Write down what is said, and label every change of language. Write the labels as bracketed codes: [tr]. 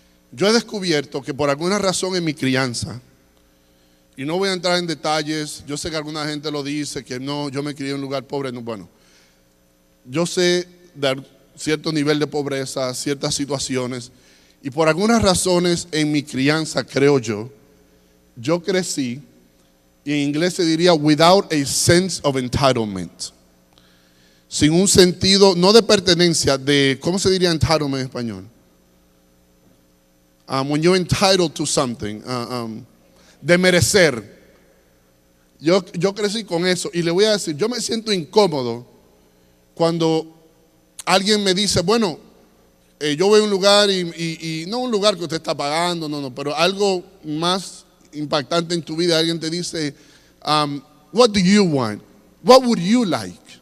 [es] Yo he descubierto que por alguna razón en mi crianza, y no voy a entrar en detalles, yo sé que alguna gente lo dice, que no, yo me crié en un lugar pobre. No, bueno, yo sé de cierto nivel de pobreza, ciertas situaciones, y por algunas razones en mi crianza, creo yo crecí, y en inglés se diría [en] without a sense of entitlement. [es] Sin un sentido, no de pertenencia, de, ¿cómo se diría entitlement en español? [en] When you're entitled to something, [es] de merecer. Yo crecí con eso y le voy a decir, yo me siento incómodo cuando alguien me dice, bueno, yo voy a un lugar y no un lugar que usted está pagando, no, pero algo más impactante en tu vida, alguien te dice, [en] what do you want? What would you like?